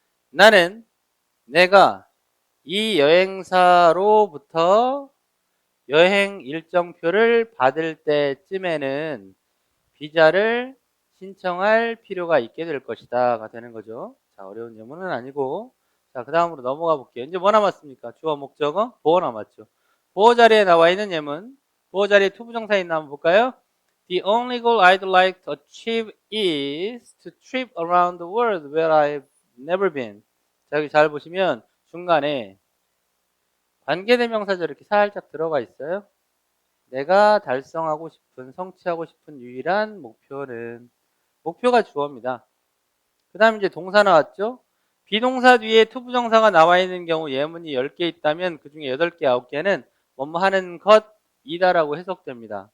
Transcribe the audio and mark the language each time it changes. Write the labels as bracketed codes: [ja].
[ko] 나는 내가 이 여행사로부터 여행 일정표를 받을 때쯤에는 비자를 신청할 필요가 있게 될 것이다가 되는 거죠. 자, 어려운 예문은 아니고. 자, 그 다음으로 넘어가 볼게요. 이제 뭐 남았습니까? 주어, 목적어, 보어 남았죠. 보어 자리에 나와 있는 예문. 보어 자리에 투부정사 있나 한번 볼까요? [en] The only goal I'd like to achieve is to trip around the world where I've never been. [ko] 자, 여기 잘 보시면 중간에 관계대명사절 이렇게 살짝 들어가 있어요. 내가 달성하고 싶은, 성취하고 싶은 유일한 목표는, 목표가 주어입니다. 그 다음에 이제 동사 나왔죠? 비동사 뒤에 투부정사가 나와 있는 경우 예문이 10개 있다면 그 중에 8개, 9개는 뭐뭐 하는 것이다라고 해석됩니다.